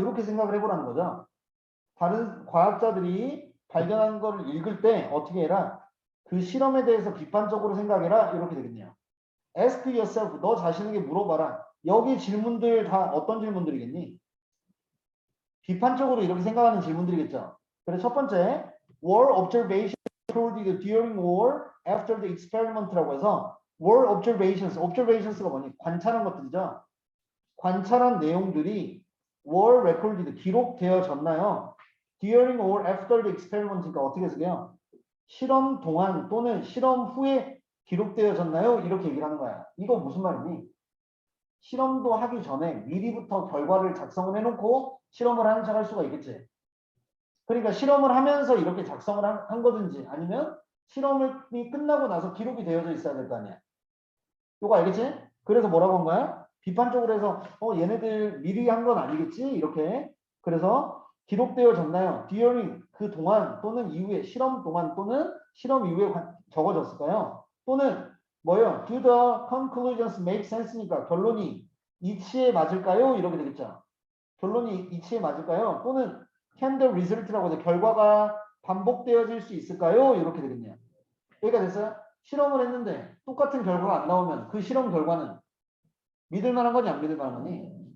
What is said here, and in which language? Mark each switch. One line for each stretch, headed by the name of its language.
Korean: 이렇게 생각을 해보라는 거죠. 다른 과학자들이 발견한 걸 읽을 때 어떻게 해라? 그 실험에 대해서 비판적으로 생각해라. 이렇게 되겠네요.
English: Ask yourself.
Korean: 너 자신에게 물어봐라. 여기 질문들 다 어떤 질문들이겠니? 비판적으로 이렇게 생각하는 질문들이겠죠. 그래서 첫 번째,
English: were observations recorded during or after the experiment
Korean: 라고 해서 were observations가 뭐니? 관찰한 것들이죠. 관찰한 내용들이
English: were recorded,
Korean: 기록되어졌나요?
English: during or after the experiment
Korean: 니까 어떻게 쓰게요? 실험 동안 또는 실험 후에 기록되어졌나요? 이렇게 얘기를 하는 거야. 이거 무슨 말이니? 실험도 하기 전에 미리부터 결과를 작성을 해놓고 실험을 하는 척 할 수가 있겠지. 그러니까 실험을 하면서 이렇게 작성을 한 거든지 아니면 실험이 끝나고 나서 기록이 되어져 있어야 될 거 아니야. 이거 알겠지? 그래서 뭐라고 한 거야? 비판적으로 해서 얘네들 미리 한 건 아니겠지? 이렇게. 그래서 기록되어졌나요? during 그 동안 또는 이후에 실험 동안 또는 실험 이후에 적어졌을까요? 또는 뭐예요?
English: Do the conclusions make sense
Korean: 니까 결론이 이치에 맞을까요? 이렇게 되겠죠. 결론이 이치에 맞을까요? 또는
English: can the result
Korean: 라고 해서 결과가 반복되어질 수 있을까요? 이렇게 되겠네요. 여기가 됐어요? 실험을 했는데 똑같은 결과가 안 나오면 그 실험 결과는 믿을 만한 거니 안 믿을 만한 거니?